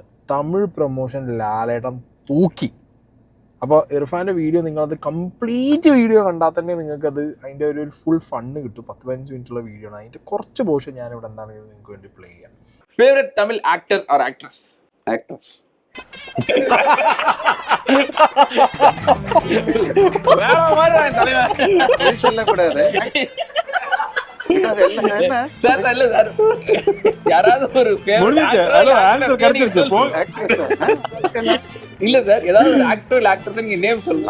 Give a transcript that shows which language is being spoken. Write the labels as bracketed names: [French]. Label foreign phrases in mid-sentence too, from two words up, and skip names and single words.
[Malayalam] തമിഴ് പ്രൊമോഷൻ ലാലേട്ടൻ തൂക്കി. അപ്പോൾ ഇർഫാൻ്റെ വീഡിയോ നിങ്ങളത് [English] complete video [Malayalam] കണ്ടാൽ തന്നെ നിങ്ങൾക്കത് അതിൻ്റെ ഒരു [English] full fun [Malayalam] കിട്ടും. 10-15 മിനിറ്റുള്ള വീഡിയോ ആണ്. അതിൻ്റെ കുറച്ച് പോർഷൻ ഞാനിവിടെ എന്താണെങ്കിലും നിങ്ങൾക്ക് വേണ്ടി പ്ലേ ചെയ്യാം. [English] favourite Tamil actor or actress? ആക്ട്രസ്. [Tamil] சொல்லக்கூடாது. இல்ல சார், ஏதாவது ஒரு ஆக்டர் இல்ல ஆக்ட்ரஸ் நீங்க நேம் சொல்லுங்க.